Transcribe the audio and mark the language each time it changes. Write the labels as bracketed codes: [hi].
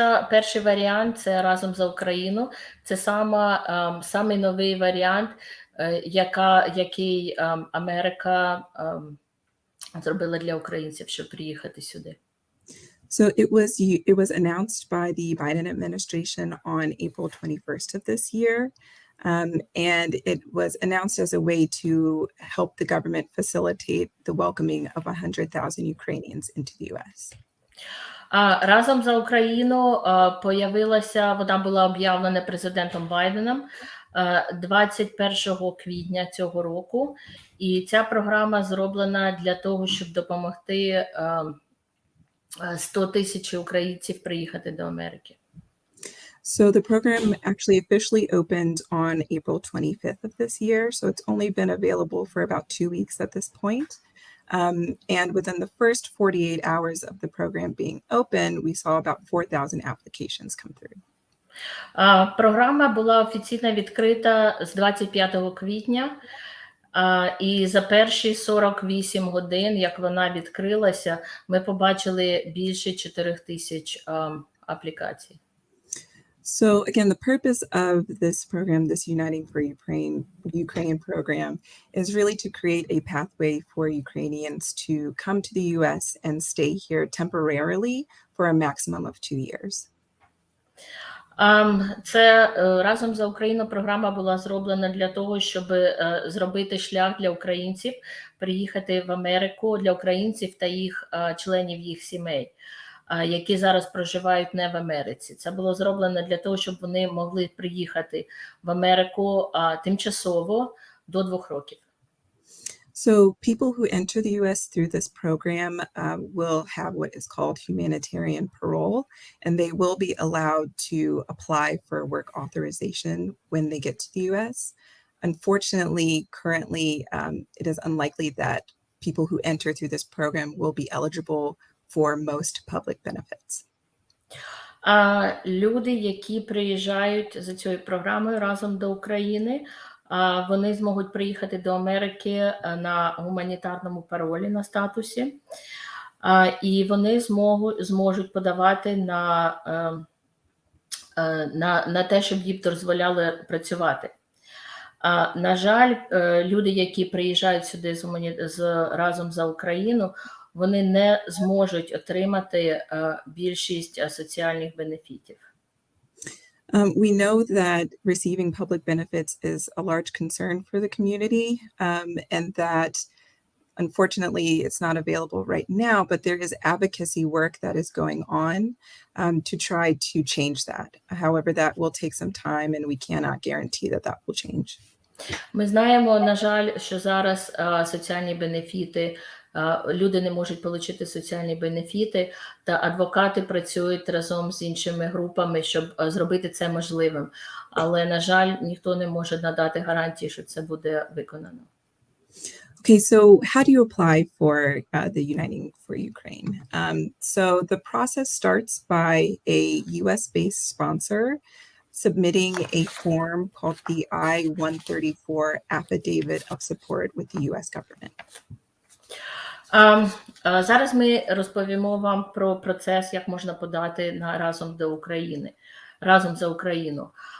[uk] Перший варіант – це разом за Україну. Це самий новий варіант, який Америка зробила для українців, щоб приїхати сюди. [en] So it was announced by the Biden administration on April 21st of this year, and it was announced as a way to help the government facilitate the welcoming of 100,000 Ukrainians into the U.S. [uk] Разом за Україну вона була об'явлена президентом Байденом 21 квітня цього року, і ця програма зроблена для того, щоб допомогти 100 тисяч українців приїхати до Америки. [en] So the program actually officially opened on April 25th of this year. So it's only been available for about 2 weeks at this point. And within the first 48 hours of the program being open, we saw about 4,000 applications come through. [uk] Програма була офіційно відкрита з 25 квітня. І за перші 48 годин, як вона відкрилася, ми побачили більше 4000 аплікацій. [en] So again, the purpose of this program, this Uniting for Ukraine program, is really to create a pathway for Ukrainians to come to the US and stay here temporarily for a maximum of 2 years. [uk] Це «Разом за Україну» програма була зроблена для того, щоб зробити шлях для українців, приїхати в Америку, для українців та їх членів їх сімей, які зараз проживають не в Америці. Це було зроблено для того, щоб вони могли приїхати в Америку тимчасово до 2 років. [en] So people who enter the US through this program will have what is called humanitarian parole, and they will be allowed to apply for work authorization when they get to the US. Unfortunately, currently, it is unlikely that people who enter through this program will be eligible for most public benefits. [uk] Люди, які приїжджають за цією програмою «Разом до України», вони зможуть приїхати до Америки на гуманітарному паролі, на статусі, і вони зможуть подавати на те, щоб їм дозволяли працювати. На жаль, люди, які приїжджають сюди разом за Україну, вони не зможуть отримати більшість соціальних бенефітів. [en] We know that receiving public benefits is a large concern for the community, and that unfortunately it's not available right now, but there is advocacy work that is going on to try to change that. However, that will take some time and we cannot guarantee that that will change. [uk] Ми знаємо, на жаль, що зараз соціальні бенефіти, люди не можуть отримати соціальні бенефіти, та адвокати працюють разом з іншими групами, щоб зробити це можливим. Але, на жаль, ніхто не може надати гарантії, що це буде виконано. [en] Okay, so how do you apply for the Uniting for Ukraine? So the process starts by a US-based sponsor submitting a form called the I-134 Affidavit of Support with the US government. [uk] Зараз ми розповімо вам про процес, як можна подати на «Разом до України», «Разом за Україну».